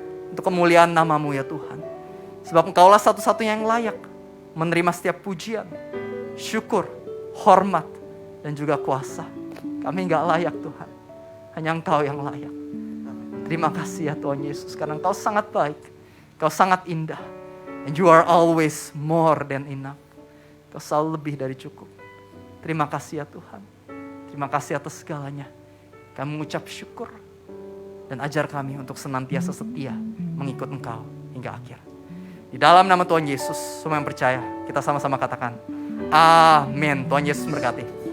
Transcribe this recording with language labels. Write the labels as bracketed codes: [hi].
[id] Untuk kemuliaan nama-Mu ya Tuhan. Sebab Engkaulah satu-satunya yang layak menerima setiap pujian, syukur, hormat, dan juga kuasa. Kami gak layak Tuhan. Hanya Engkau yang layak. Terima kasih ya Tuhan Yesus, karena Engkau sangat baik. Engkau sangat indah. [en] And you are always more than enough. [id] Kau selalu lebih dari cukup. Terima kasih ya Tuhan. Terima kasih atas segalanya. Kami mengucap syukur. Dan ajar kami untuk senantiasa setia mengikut Engkau hingga akhir. Di dalam nama Tuhan Yesus, semua yang percaya, kita sama-sama katakan, amin. Tuhan Yesus memberkati.